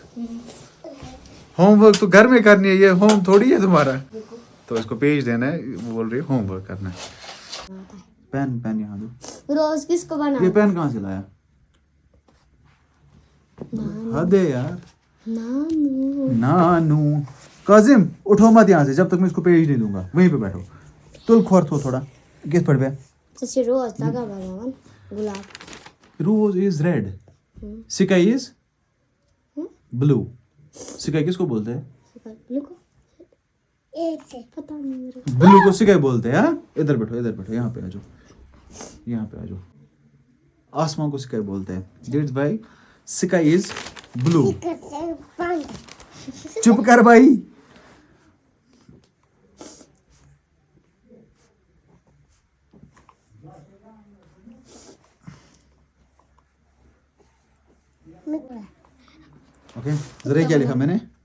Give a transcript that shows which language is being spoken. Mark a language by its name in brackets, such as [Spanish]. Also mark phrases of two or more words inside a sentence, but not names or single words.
[Hindi] होमवर्क तो घर में करनी है ये होम थोड़ी है तुम्हारा तो इसको पेज देना है वो बोल रही है होमवर्क करना है पेन यहाँ दो रोज किसको बना ये पेन कहाँ से लाया हद है यार नानू काजिम उठो मत यहाँ से जब तक मैं इसको पेज नहीं दूंगा वहीं पे बैठो तुल खोर थो थोड़ा किस पढ़ बे जैसे रोज लगा बनावन गुलाब [English] rose is red sky is blue [Hindi] सिकाई किसको बोलते हैं पता नहीं मेरे ब्लू को सिकाई बोलते हैं हाँ इधर बैठो यहाँ पे आ जाओ आसमान को सिकाई बोलते हैं [English] that's why sky is blue [Hindi] चुप कर भाई ओके जरा क्या लिखा मैंने